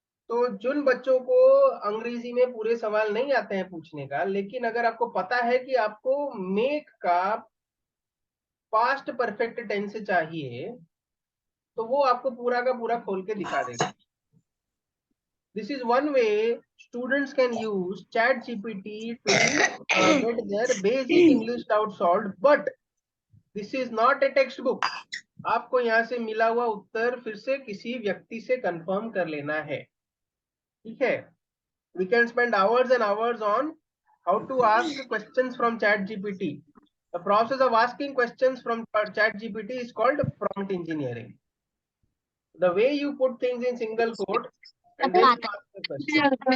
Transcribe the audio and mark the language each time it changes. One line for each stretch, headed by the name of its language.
Hindi: तो जिन बच्चों को अंग्रेजी में पूरे सवाल नहीं आते हैं पूछने का, लेकिन अगर आपको पता है कि आपको मेक का पास्ट परफेक्ट टेंस चाहिए, तो वो आपको पूरा का पूरा खोल के दिखा देगा.
English: This is one way students can use ChatGPT to get their basic English doubt solved, but this is not a textbook.
Hindi: आपको यहाँ से मिला हुआ उत्तर फिर से किसी व्यक्ति से कंफर्म कर लेना है. ठीक है?
English: We can spend hours and hours on how to ask questions from ChatGPT. The process of asking questions from ChatGPT is called prompt engineering. The way you put things in single quote, and then you ask the question.